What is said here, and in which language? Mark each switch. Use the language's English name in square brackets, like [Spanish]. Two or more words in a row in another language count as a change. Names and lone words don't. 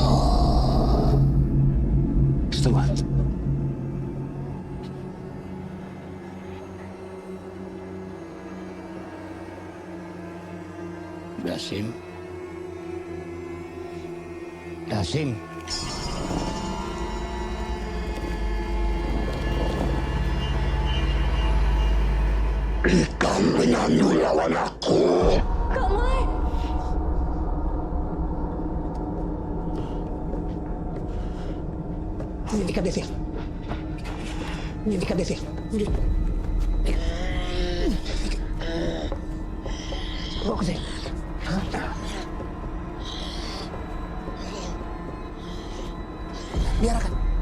[Indonesian] Setuan. Dasim. Kamu menyanyi lawan aku. Kak Mai. Ikat dia, Ikat dia, bawa ke sini. Biarkan.